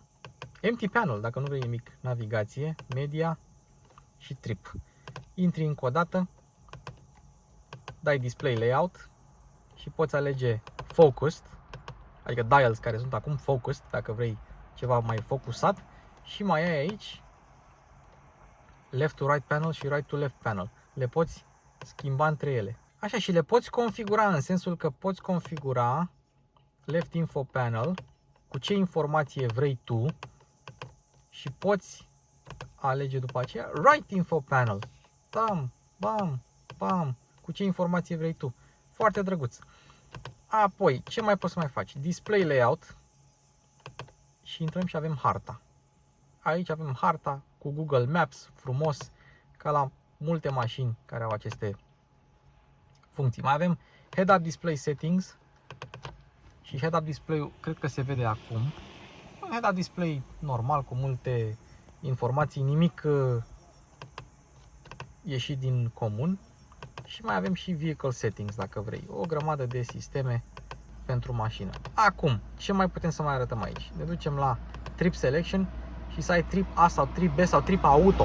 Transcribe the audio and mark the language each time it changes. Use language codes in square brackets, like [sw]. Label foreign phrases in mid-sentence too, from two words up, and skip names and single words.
[en] Empty panel, [ro] dacă nu vrei nimic, navigație, media și trip. Intri încă o dată, dai [en] display layout [ro] și poți alege focused, adică dials care sunt acum focused, dacă vrei ceva mai focusat, și mai ai aici [en] left to right panel [ro] și [en] right to left panel. [ro] Le poți schimba între ele. Așa, și le poți configura în sensul că poți configura [en] left info panel [ro] cu ce informație vrei tu și poți alege după aceea [en] right info panel. [ro] Bam, bam, bam, cu ce informație vrei tu. Foarte drăguț. Apoi, ce mai poți să mai faci? [en] Display layout [ro] și intrăm și avem harta. Aici avem harta cu Google Maps, frumos, ca la multe mașini care au aceste funcții. Mai avem [en] head-up display settings [ro] și [en] head-up display [ro] cred că se vede acum. Un head-up display normal cu multe informații, nimic ieșit din comun. Și mai avem și [en] vehicle settings [ro] dacă vrei, o grămadă de sisteme pentru mașină. Acum, ce mai putem să mai arătăm aici? Ne ducem la [en] trip selection [ro] și să ai [en] trip A [ro] sau [en] trip B [ro] sau [en] trip auto.